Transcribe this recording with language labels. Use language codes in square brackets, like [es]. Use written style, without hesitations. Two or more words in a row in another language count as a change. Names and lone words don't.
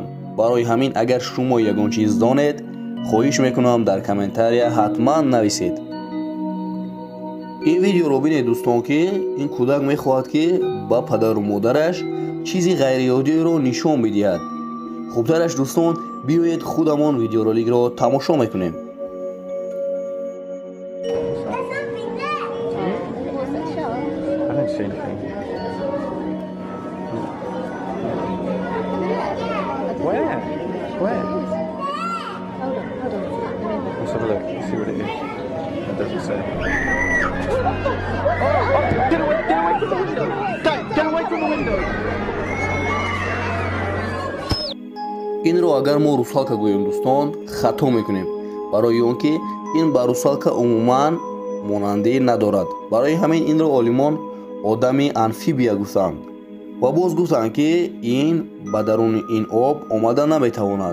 [tg] барои ҳамин агар шумо ягон чиз донед, хоҳиш мекунам дар комментария ҳатман нависед. ин видеоро бинед дӯстон ки ин кӯдак мехоҳад ки ба падару модараш чизи ғайриоддиеро нишон бидиҳад. хубтараш дӯстон, биёед худамон видеороликро тамошо мекунем. [en] Where? Let's have a look. Let's see what it is. It doesn't say. Oh, get away from the window! Dad, get away from the window! [tg] инро агар мо русалка гӯем дӯстон, хато мекунем, барои он ки ин ба русалка умуман монандӣ надорад. барои ҳамин инро олимон одами амфибия гуфтанд ва боз гуфтанд ки ин ба даруни ин об омада наметавонад.